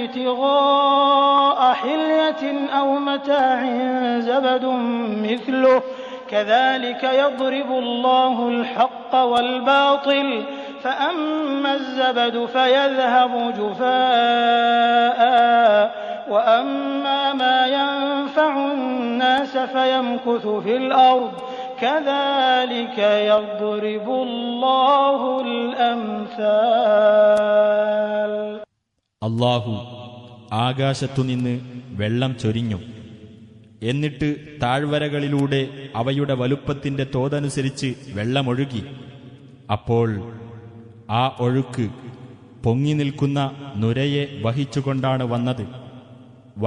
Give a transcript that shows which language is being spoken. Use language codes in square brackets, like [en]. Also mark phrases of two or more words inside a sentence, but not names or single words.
[ar] ابتغاء حلية أو متاع زبد مثله كذلك يضرب الله الحق والباطل فأما الزبد فيذهب جفاء وأما ما ينفع الناس فيمكث في الأرض كذلك يضرب الله الأمثال. [ml] അല്ലാഹു ആകാശത്തുനിന്ന് വെള്ളം ചൊരിഞ്ഞു. എന്നിട്ട് താഴ്വരകളിലൂടെ അവയുടെ വലുപ്പത്തിന്റെ തോതനുസരിച്ച് വെള്ളമൊഴുകി. അപ്പോൾ ആ ഒഴുക്ക് പൊങ്ങി നിൽക്കുന്ന നുരയെ വഹിച്ചുകൊണ്ടാണ് വന്നത്.